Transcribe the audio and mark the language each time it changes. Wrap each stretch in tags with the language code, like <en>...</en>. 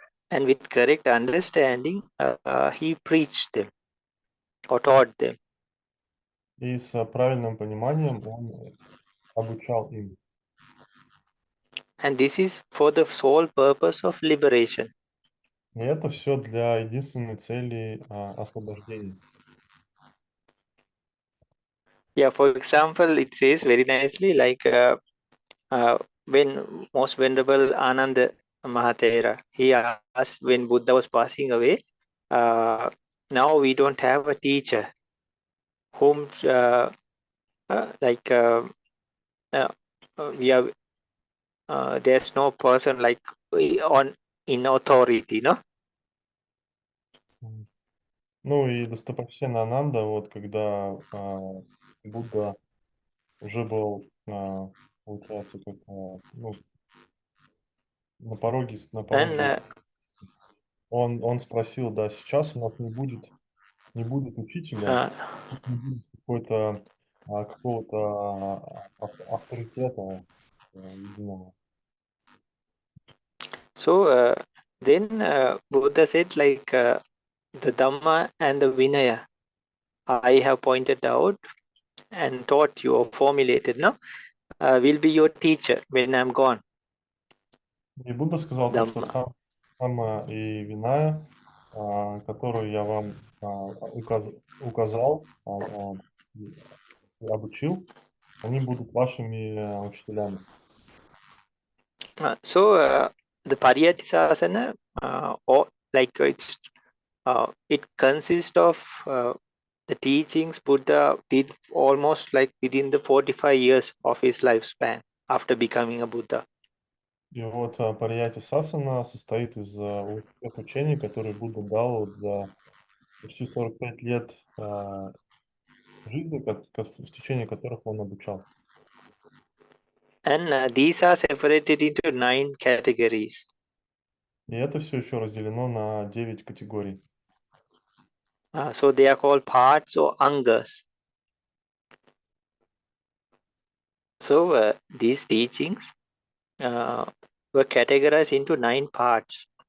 <en>And with correct understanding, he preached them or taught them.</en> <ru>И с правильным пониманием он обучал им.</ru> <en>And this is for the sole purpose of liberation.</en> <ru>И это все для единственной цели освобождения.</ru> <en>Yeah, for example, it says very nicely like when most venerable Ananda Mahatera, he asked when Buddha was passing away, uh, now we don't have a teacher whom like uh, we are there's no person like on in authority, no?</en> <ru>Ну и достопочтенный Ананда, вот когда Будда уже был, получается, как, ну, на</ru> <en>And</en> <ru>пороге, он спросил, да, сейчас у нас не будет учителя, uh, не будет какого-то авторитета единого.</ru> <en>so then Buddha said like the Dhamma and the Vinaya I have pointed out and taught you or formulated, no? Will be your teacher when I'm gone.</en> <ru>И Будда сказал то, что</ru> <pi>Dhamma.</pi> <ru>Дхамма и Виная, которую я вам указал, и обучил, они будут вашими учителями.</ru> <en>So the Pariyati Sasana, or like it consists of the teachings Buddha did almost like within the 45 years of his lifespan after becoming a Buddha.</en> <ru>И вот Парияти Сасана состоит из тех учений, которые Будда дал вот за почти 45 лет жизни, в течение которых он обучал.</ru> <en>And these are separated into 9 categories.</en> <ru>И это все еще разделено на 9 категорий.</ru> <en>So they are called parts or angas. So these teachings were categorized into 9 parts.</en>